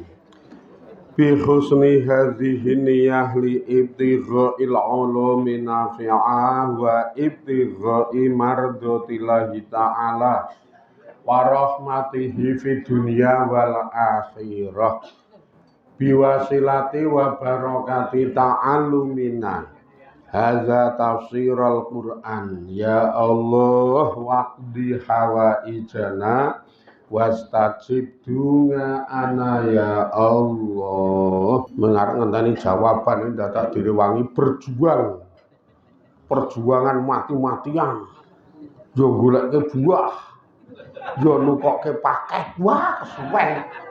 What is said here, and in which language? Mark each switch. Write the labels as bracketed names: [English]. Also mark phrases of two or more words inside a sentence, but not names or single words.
[Arabic] بحسن هذه النية لابتغاء العلوم النافعة وابتغاء مرضاة الله تعالى ورحمته في الدنيا والآخرة. بوسيلة وبركة تعلمنا هذا تفسير القرآن يا الله واقض حوائجنا واستجب لنا يا الله. [Javanese] Mengarep ngenteni jawaban dadak direwangi perjuangan mati-matian yo goleke buah yo nukokke paket wah suwen.